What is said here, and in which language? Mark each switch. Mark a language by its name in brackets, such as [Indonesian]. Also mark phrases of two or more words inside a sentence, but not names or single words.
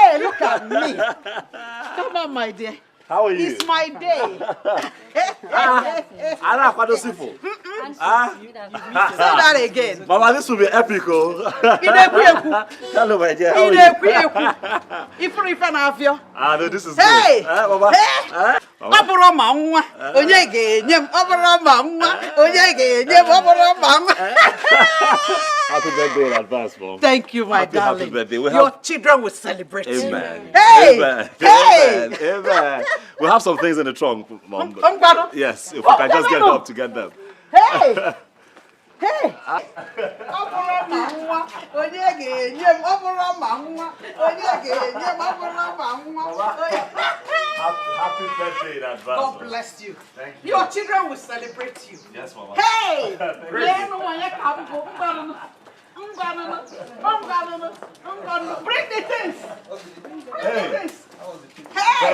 [English] Hey, look at me. Come on, my dear. How are you? It's my day. Say that again. Mama, this will be epic, oh. Hello, my dear. How are you? No, this is Hey! good. Mama. Hey! [Igbo] Oboro ma nwa onye ga-enye m oboro ma nwa onye ga-enye m oboro ma nwa. [English] Happy birthday in advance, Mom. Thank you, my darling. Happy birthday. Your children will celebrate. Amen. Hey! Amen. Hey! Amen. Amen. We'll have some things in the trunk, Mom. Yes, if we can just get help to get them. Hey! Hey! [Igbo] Oboro ma nwa onye ga-enye m oboro ma nwa onye ga-enye m oboro ma nwa. [English] Happy birthday in advance. God bless you. Thank you. Your children will celebrate you. Yes, Mama. Hey! Bring the things. Hey. Hey!